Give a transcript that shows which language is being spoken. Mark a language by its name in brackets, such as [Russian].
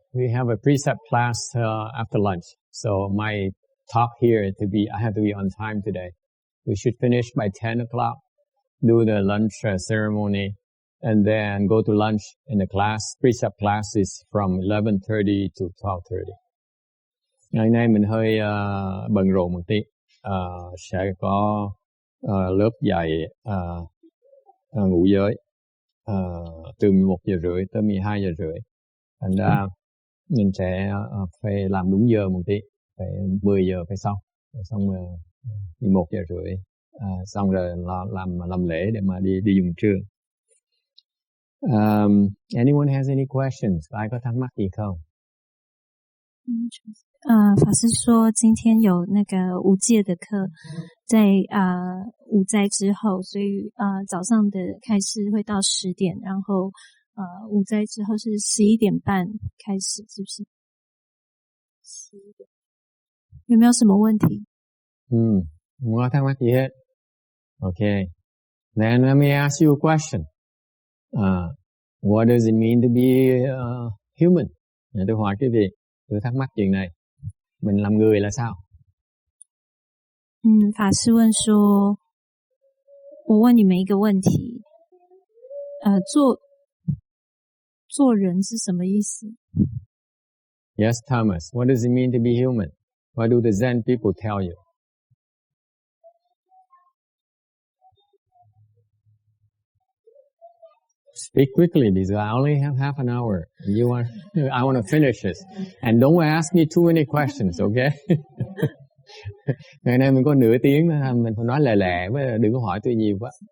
[English] We have a precept class after lunch, so my talk here I have to be on time today. We should finish by 10 o'clock, do the lunch ceremony, and then go to lunch. In the class, precept class is from 11:30 to 12:30. [Vietnamese] Ngày nay mình hơi bận rộn một tí. Sẽ có lớp dạy ngũ giới từ 11 giờ rưỡi tới 12 giờ rưỡi. Thành ra mình sẽ phải làm đúng giờ một tí, phải 10 giờ phải xong. Xong 11 giờ rưỡi xong rồi làm lễ để mà đi dùng trưa. [English] Anyone has any questions? [Vietnamese] Ai có thắc mắc gì không? [Chinese] 法师说今天有那个五戒的课，在午斋之后，所以早上的开示会到10点，然后午斋之后是11点半开始，是不是？11点。有没有什么问题？ [Vietnamese] không có thắc mắc gì hết. Okay. [English] Then let me ask you a question. What does it mean to be human? [Vietnamese] Tôi hỏi quý vị, tôi thắc mắc chuyện này. Mình làm người là sao？ [Chinese] 法师问说，我问你们一个问题，做人是什么意思？ [English] Yes, Thomas. What does it mean to be human? What do the Zen people tell you? Speak quickly, because I only have half an hour. I want to finish this. And don't ask me too many questions, okay? [Vietnamese] Ngày nay mình có nửa tiếng, mình phải nói lẹ lẹ, đừng có hỏi tôi nhiều quá.